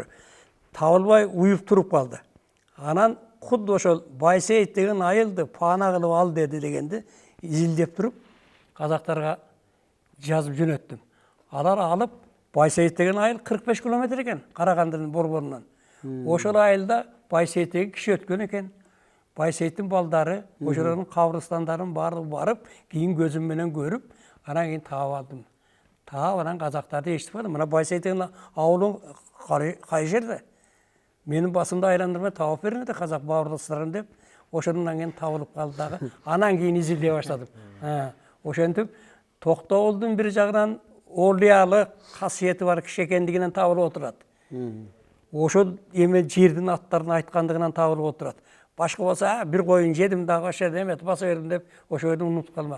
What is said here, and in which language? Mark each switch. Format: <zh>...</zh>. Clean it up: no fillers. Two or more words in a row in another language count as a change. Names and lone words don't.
<ky>Табылбай уюп туруп калды. Анан худду ошол Байсейит деген айылды паана кылып ал деди дегенди изилдеп туруп, казактарга жазып жөнөттүм. Алар алып, Байсейит деген айыл 45 километр экен, Карагандынын борборунан. Ошол айылда Байсейит деген киши өткөн экен. Байсейиттин балдары, ошолордун кабырстандарын баары барып, кийин көзүм менен көрүп, анан кийин таап алдым.</ky> <kk>Тағы анан қазақтарды естіп қалдым. Мына Байсай деген ауылың қай жерде? Менің басымды айландырмай тауып беріңдер қазақ бауырластарым деп, ошодан кейін табылып қалды дағы.</kk> <ky>Анан кейін изилдей баштадым. Ошентип Токтогулдун бир жагынан олиялык касиети бар киши экендигинен табылып отурат. Ошол эме жердин аттарын айткандыгынан табылып отурат. Башка болсо бир койун жедим дагы ошо эметип баса бердим деп ошону унутуп калмак.</ky>